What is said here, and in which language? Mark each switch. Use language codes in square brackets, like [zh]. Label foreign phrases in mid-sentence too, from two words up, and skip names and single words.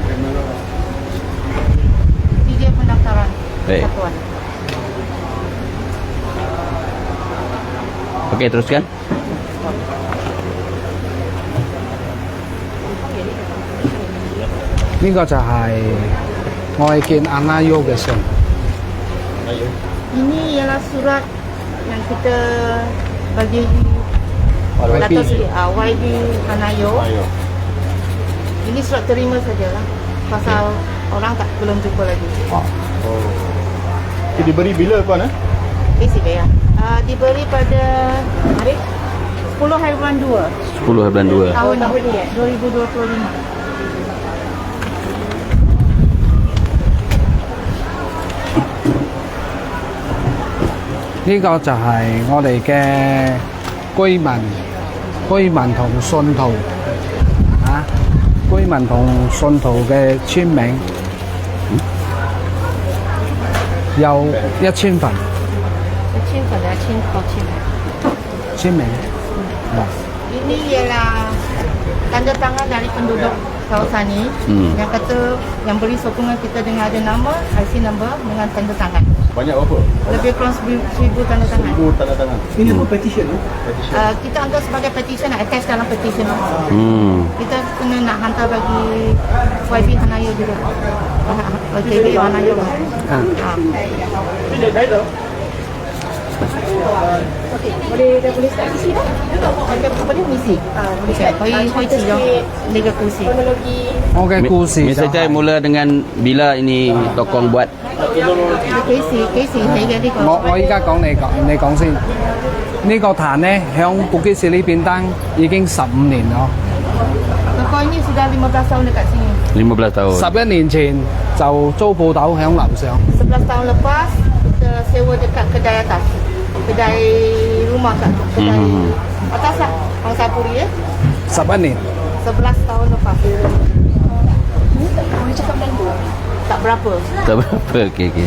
[ms] Sidil pendaftaran persatuan. Okey, teruskan. [yue] Ini 個就係我哋見阿拉優嘅信。 [ms] Ini ialah surat yang kita bagi YB. Dato' Seri YB Hanayo. Ini surat terima sajalah, pasal orang tak belum jumpa lagi. Itu diberi bila puan? Basic ya. Diberi pada hari 10 hari bulan 2 10 bulan 2. tahun 2025. [yue] 呢個就係我哋嘅居民同信徒居民同信徒嘅簽名，有1000份 1000份ya, 1000 簽名。 [ms] Ini ialah tanda tangan dari penduduk kawasan ini yang kata, yang beri sokongan kita dengan ada nama, [en] IC number [ms] dengan tanda tangan. Banyak berapa? Lebih kurang 1000 tanda tangan. 1000 tanda tangan. Ini apa petition? Kita anggap sebagai petition, attach dalam petition. Kita kena nak hantar bagi YB Hanayo juga. YB Hanayo. Boleh start isi dah? Boleh misi. Boleh cerita lega kursi. [yue] 我嘅故事就 [ms] Mr. Chai [yue] 係 [ms] mula dengan bila ini tokong buat? [yue] 幾時起嘅呢個？我依家講你講先。呢個壇呢，響布基士呢邊單已經15年咯。 [ms] Toko ini sudah 15 tahun dekat sini. 15 tahun. 11年前就租鋪頭響樓上。 11 tahun lepas kita sewa dekat kedai atas. Kedai rumah kat kedai atas lah. Orang Sapuri ya. [yue] 11年。 [ms] 11 tahun lepas. Tak berapa. Tak berapa. Okey okey.